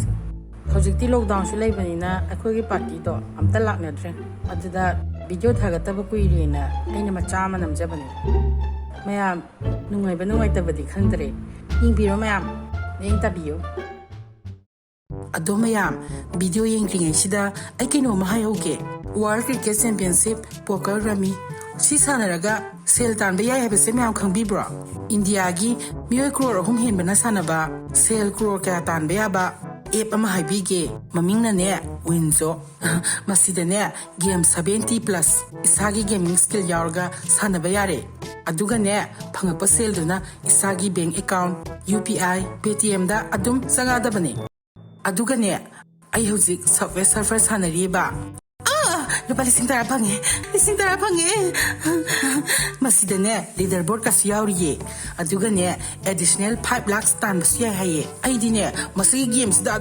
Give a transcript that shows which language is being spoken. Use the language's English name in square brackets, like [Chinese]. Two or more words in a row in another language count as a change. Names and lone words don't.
[Manipuri] Hojikti lockdown su leibanina akhogi party do amta laknadre. Aduda video thagataba kuirina aina macha ama namjabani. Ma'am nungaitabadi khangdre. Yingbiro ma'am. Yingtabiyo. Ado ma'am video yengringai sida ai kino mahayauge. [English] World Cricket Championship poker rami [Manipuri] si sanaraga sel tanba yai habese ma'am khangbibro. India gi mioi crore hum henbana sanaba sel crore ka tanba yaba app ama haibige mamingna ne winzo masida ne game 70 plus isagi [English] gaming skill [Manipuri] yaurga sanaba yare aduga ne phangapa sel duna isagi [English] bank account [Manipuri] UPI Paytm da adum sangada bane aduga ne ai hojik [English] software server [Manipuri] sanariba lupa lising tara pange masida ne leaderboard ka yauriye aduga ne additional 5 lakhs tan basiya haye aidi ne masigi games da